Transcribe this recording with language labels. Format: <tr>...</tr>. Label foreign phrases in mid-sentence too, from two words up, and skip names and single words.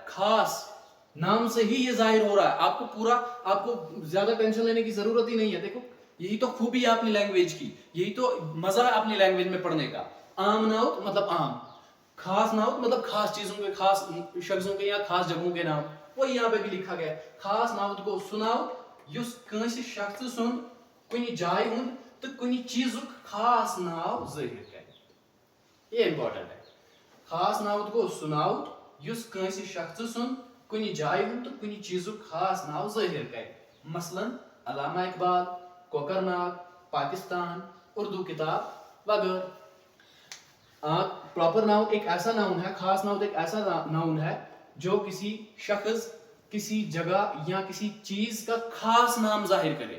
<hi>खास नाम से ही ये जाहिर हो रहा है, आपको ज्यादा टेंशन लेने की जरूरत ही नहीं है। देखो, यही तो खूबी है अपनी लैंग्वेज की, यही तो मजा है अपनी लैंग्वेज में पढ़ने का। आम नाउत मतलब आम, खास नाउत मतलब खास चीजों के, खास शख्सों के या खास जगहों के नाम, वही यहाँ पे भी लिखा गया।</hi> <ks>खास नाउत को सुनाओ युस कंसे शख्स सुन कुनी जाय हुंद तो कुनी चीजुक खास नाव जाहिर करे।</ks> <hi>ये इंपॉर्टेंट है।</hi> <ks>खास नाउत को सुनाओ युस कंसे शख्स सुन कुनी जाय हुंद तो कुनी चीजुक खास नाव जाहिर करे।</ks> <hi>मसलन अल्लामा इकबाल, कोकरनाग, पाकिस्तान, उर्दू किताब वगैरह।</hi> <en>proper noun</en> <hi>एक ऐसा नाउन है, खास नाउन एक ऐसा नाउन है जो किसी शख्स, किसी जगह या किसी चीज का खास नाम जाहिर करे।</hi>